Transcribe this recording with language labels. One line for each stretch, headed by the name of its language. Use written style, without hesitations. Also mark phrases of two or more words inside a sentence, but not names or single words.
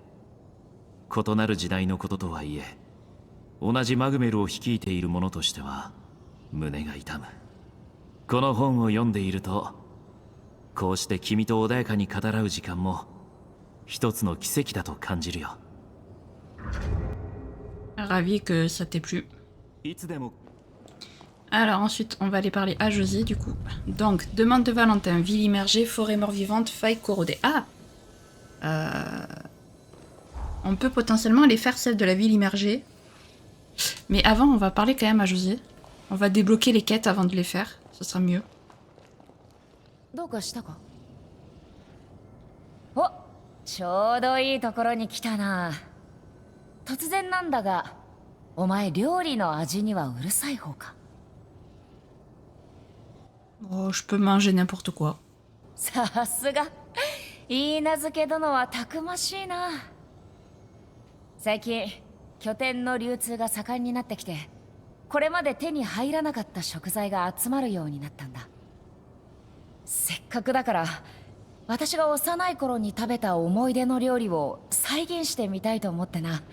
Japanese: 異なる時代のこととはいえ同じマグメルを率いている者としては胸が痛む。この本を読んでいるとこうして君と穏やかに語らう時間も一つの奇跡だと感じるよ。
French: Ravi que ça t'ait plu.
Japanese: いつでも
French: Alors ensuite, on va aller parler à José du coup. Donc, demande de Valentin, ville immergée, forêt mort-vivante, faille corrodée. Ah On peut potentiellement aller faire celle de la ville immergée. Mais avant, on va parler quand même à José. On va débloquer les quêtes avant de les faire. Ce sera mieux.
Japanese: どうかしたか？お、ちょうどいいところに来たな。突然なんだが、お前料理の味にはうるさい方か？
French: Oh, je peux manger n'importe quoi.
Japanese: さすが、いいなずけ殿はたくましいな。最近拠点の流通が盛んになってきて、これまで手に入らなかった食材が集まるようになったんだ。せっかくだから私が幼い頃に食べた思い出の料理を再現してみたいと思ってな。